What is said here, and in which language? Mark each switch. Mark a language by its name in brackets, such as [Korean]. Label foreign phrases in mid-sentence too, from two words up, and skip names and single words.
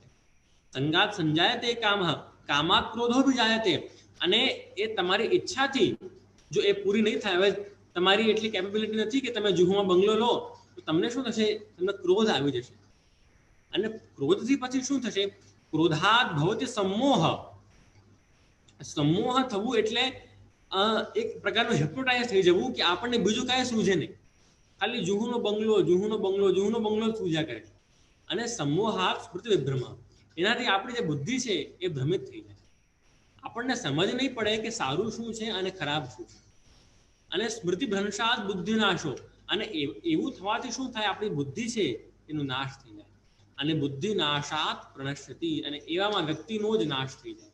[Sanskrit] સંગાત સંજાયતે કામઃ કામાત ક્રોધો વિજાયતે, [Gujarati] અને એ તમારી ઈચ્છાથી જો એ પૂરી નહીં થાય, હવે તમારી એટલી કેપેબિલિટી નથી કે તમે જુહુમાં બંગલો લો, તો તમને શું થશે, તમને ક્રોધ આવી જશે. અને ક્રોધથી પછી શું થશે, [Sanskrit] ક્રોધાત ભવતિ सम्मोह. [Gujarati] सम्मोह થવું એટલે એક પ્રકારનું હિપ્નોટાઇઝ થઈ જવું કે આપણને બીજું કાંઈ સૂઝે નહીં, ખાલી જુહુનો બંગલો જુહુનો બંગલો જુહુનો બંગલો સૂઝ્યા કરે. [Sanskrit] અને सम्मोहात् स्मृति विभ्रमः, [Gujarati] એનાથી આપણી જે બુદ્ધિ છે એ ભ્રમિત થઈ જાય. આપણને સમજ નહીં પડે કે સારું શું છે અને ખરાબ શું છે. અને [Sanskrit] સ્મૃતિ ભ્રંશાત બુદ્ધિનાશો, [Gujarati] અને એવું થવાથી શું થાય, આપણી બુદ્ધિ છે એનો નાશ થઈ જાય. અને [Sanskrit] બુદ્ધિ નાશાત પ્રણશ્યતિ, [Gujarati] અને એવામાં વ્યક્તિનો જ નાશ થઈ જાય.